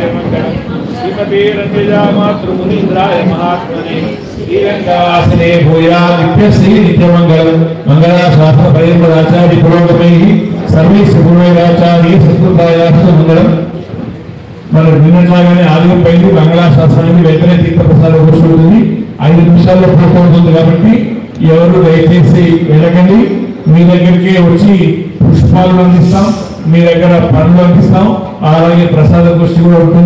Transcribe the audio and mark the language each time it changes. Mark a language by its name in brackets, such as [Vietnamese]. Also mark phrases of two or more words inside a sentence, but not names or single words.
[Sanskrit] मङ्गलम् श्रीमते रञ्जयामातृमुनीन्द्राय महात्मने श्रीरङ्गवासने भूयात् नित्यश्री नित्यमङ्गलम् मङ्गलाशास्त्र परिमलाचार्य पुरोगमैः सर्वैः गुरुवैराचार्य सत्कृतायास्तु मङ्गलम्. [Telugu] మన నిన్నట్లాగానే ఆదిపైకి మంగళాశాస్త్రానికి వెంటనే తీర్థప్రసాదం కూర్చుంటుంది. 5 నిమిషాల్లో పూర్తవుతుంది కాబట్టి ఎవరు దయచేసి వెళ్ళకండి. మీ దగ్గరికి వచ్చి పుష్పాలు అందిస్తాం, మీ దగ్గర పండ్లు అందిస్తాం, అలాగే ప్రసాద గోష్ఠి కూడా ఉంటుంది.